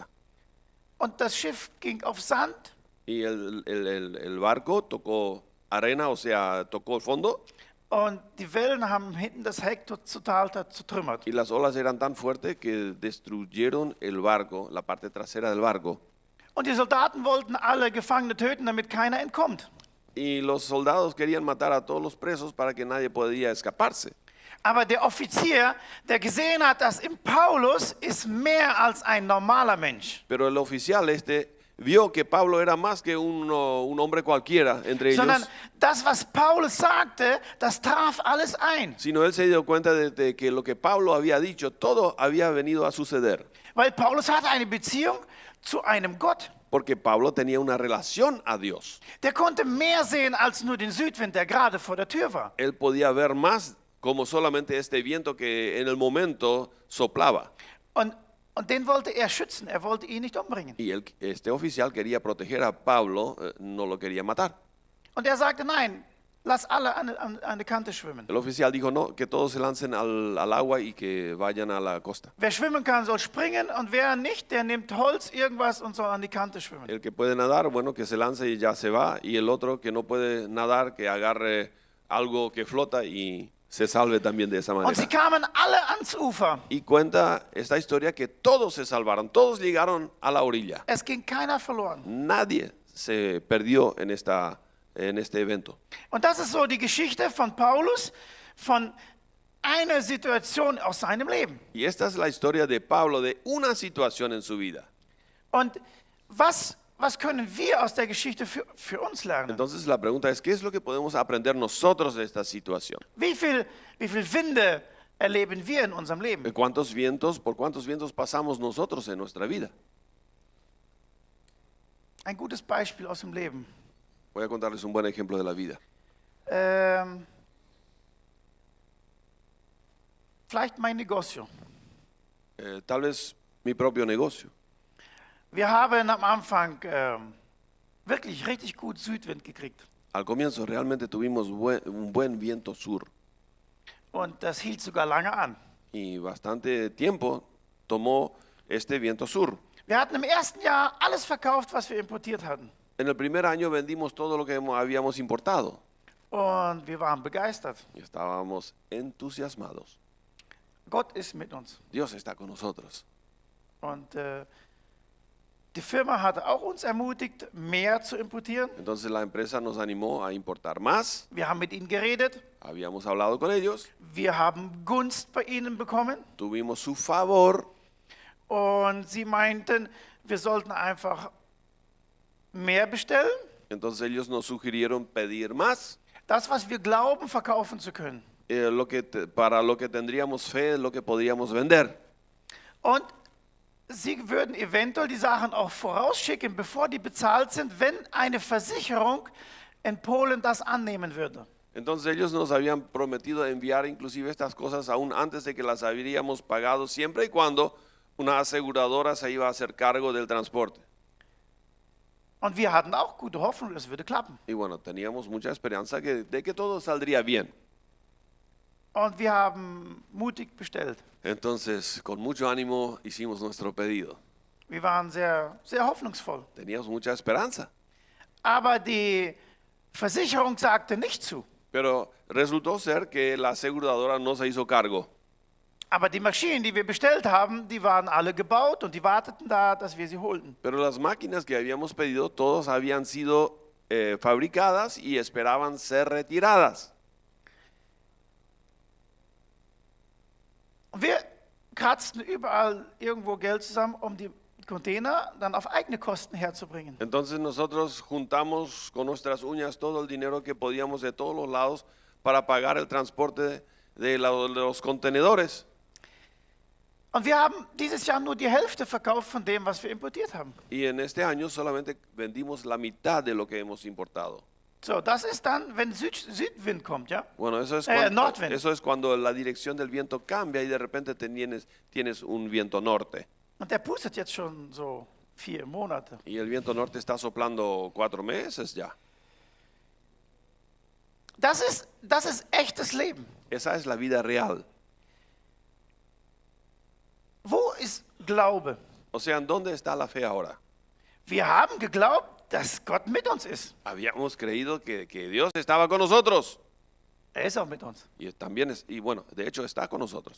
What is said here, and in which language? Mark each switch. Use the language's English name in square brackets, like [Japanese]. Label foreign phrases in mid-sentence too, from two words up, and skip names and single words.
[German] Und das Schiff ging auf Sand. [Spanish] Y el barco tocó arena, o sea, tocó el fondo. [German] Und die Wellen haben hinten das Heck total zertrümmert. [Spanish] Y las olas eran tan fuertes que destruyeron el barco, la parte trasera del barco. [German] Und die Soldaten wollten alle Gefangene töten, damit keiner entkommt. [Spanish] Y los soldados querían matar a todos los presos para que nadie podía escaparse. [German] Aber der Offizier, der gesehen hat, dass in Paulus ist mehr als ein normaler Mensch, [Spanish] Pero el oficial vio que Pablo era más que un hombre cualquiera entre [German] sondern [Spanish] ellos, [German] das, was Paulus sagte, das traf alles ein. [Spanish] sino él se dio cuenta de que lo que Pablo había dicho, todo había venido a suceder. [German] Weil Paulus hatte eine Beziehung zu einem Gott. [Spanish] Porque Pablo tenía una relación a Dios. [German] Der konnte mehr sehen als nur den Südwind, der gerade vor der Tür war. [Spanish] Él podía ver más como solamente este viento que en el momento soplaba. [German] Und den wollte er schützen, er wollte ihn nicht umbringen. [Spanish] Y este oficial quería proteger a Pablo, no lo quería matar. [German] Und er sagte, nein, lass alle an die Kante schwimmen. [Spanish] El oficial dijo no, que todos se lancen al agua y que vayan a la costa. [German] Wer schwimmen kann, soll springen und wer nicht, der nimmt Holz, irgendwas und soll an die Kante schwimmen. [Spanish] El que puede nadar, bueno, que se lance y ya se va. Y el otro que no puede nadar, que agarre algo que flota y se salve también de esa [German] Und sie [Spanish] manera. [German] kamen alle ans Ufer. [Spanish] Y cuenta esta historia que todos se salvaron, todos llegaron a la orilla. [German] Es ging keiner verloren. [Spanish] Nadie se perdió en este evento. [German] Und das ist so die Geschichte von Paulus, von einer Situation aus seinem Leben. [Spanish] Y esta es la historia de Pablo, de una situación en su vida. [German] Und was können wir aus der Geschichte für uns lernen? [Spanish] Entonces la pregunta es, ¿qué es lo que podemos aprender nosotros de esta situación? [German] Wie viel Winde erleben wir in unserem Leben? [Spanish] ¿Por cuántos vientos pasamos nosotros en nuestra vida? [German] Ein gutes Beispiel aus dem Leben. [Spanish] Voy a contarles un buen ejemplo de la vida. [German] Vielleicht mein Negocio. [Spanish] Tal vez mi propio negocio. [German] Wir haben am Anfang wirklich richtig gut Südwind gekriegt. [Spanish] Al comienzo realmente tuvimos un buen viento sur [German] Und das hielt sogar lange an. [Spanish] y bastante tiempo tomó este viento sur. [German] Wir hatten im ersten Jahr alles verkauft, was wir importiert hatten. [Spanish] En el primer año vendimos todo lo que habíamos importado [German] Und wir waren begeistert. [Spanish] y estábamos entusiasmados. [German] Gott ist mit uns. [Spanish] Dios está con nosotros. [German] Und die Firma hatte auch uns ermutigt, mehr zu importieren. [Spanish] Entonces la empresa nos animó a importar más. [German] Wir haben mit ihnen geredet. [Spanish] Habíamos hablado con ellos, [German] Wir haben Gunst bei ihnen bekommen. [Spanish] tuvimos su favor [German] Und sie meinten, wir sollten einfach mehr bestellen. [Spanish] Entonces ellos nos sugirieron pedir más, [German] Das, was wir glauben, verkaufen zu können. [Spanish] para lo que tendríamos fe, lo que podríamos vender. [German] Und sie würden eventuell die Sachen auch vorausschicken, bevor die bezahlt sind, wenn eine Versicherung in Polen das annehmen würde. [Spanish] Entonces ellos nos habían prometido enviar inclusive estas cosas aún antes de que las habríamos pagado, siempre y cuando una aseguradora se iba a hacer cargo del transporte. [German] Und wir hatten auch gute Hoffnung, es würde klappen. [Spanish] Y bueno, teníamos mucha esperanza de que todo saldría bien. [German] Und wir haben mutig bestellt. [Spanish] Entonces, con mucho ánimo hicimos nuestro pedido. [German] Wir waren sehr, sehr hoffnungsvoll. [Spanish] Teníamos mucha esperanza, [German] Aber die Versicherung sagte nicht zu. [Spanish] pero resultó ser que la aseguradora no se hizo cargo. [German] Aber die Maschinen, die wir bestellt haben, die waren alle gebaut und die warteten da, dass wir sie holten. [Spanish] Pero las máquinas que habíamos pedido, todas habían sido fabricadas y esperaban ser retiradas. [German] Und wir kratzten überall irgendwo Geld zusammen, um die Container dann auf eigene Kosten herzubringen. [Spanish] Entonces nosotros juntamos con nuestras uñas todo el dinero que podíamos de todos los lados para pagar el transporte de los contenedores. [German] Und wir haben dieses Jahr nur die Hälfte verkauft von dem, was wir importiert haben. [Spanish] Y en este año solamente vendimos la mitad de lo que hemos importado. [German] So, das ist dann, wenn Südwind kommt, ja? [Spanish] Bueno, [German] Nordwind. [Spanish] eso es cuando la dirección del viento cambia y de repente tienes un viento norte. [German] Und der pustet jetzt schon so 4 Monate. [Spanish] Y el viento norte está soplando 4 meses ya. [German] Das ist echtes Leben. [Spanish] Esa es la vida real. [German] Wo ist Glaube? [Spanish] O sea, ¿dónde está la fe ahora? [German] Wir haben geglaubt, dass Gott mit uns ist. [Spanish] Habíamos creído que Dios estaba con nosotros. [German] Er ist auch mit uns. [Spanish] Y también, y bueno, de hecho está con nosotros.